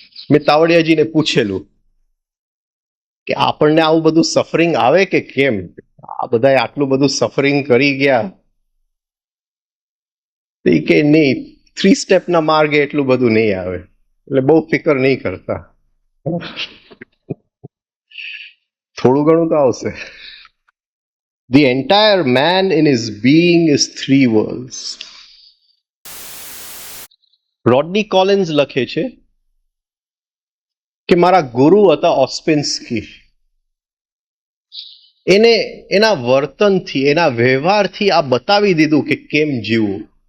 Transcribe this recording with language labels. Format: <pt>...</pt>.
<gu>મેં તાવડિયાજીને પૂછેલું કે આપણને આવું બધું સફરિંગ આવે કે કેમ, આ બધા આટલું બધું સફરિંગ કરી ગયા, કે નહીં 3 સ્ટેપના માર્ગે એટલું બધું નહીં આવે, એટલે બહુ ફિકર નહીં કરતા, થોડું ઘણું તો આવશે.</gu> <en>The entire man in his being is 3 worlds.</en> <gu>રોડની કોલિન્સ લખે છે કે મારા ગુરુ હતા ઓસ્પેન્સ્કી, એને એના વર્તનથી, એના વ્યવહારથી આ બતાવી દીધું કે કેમ જીવવું.</gu>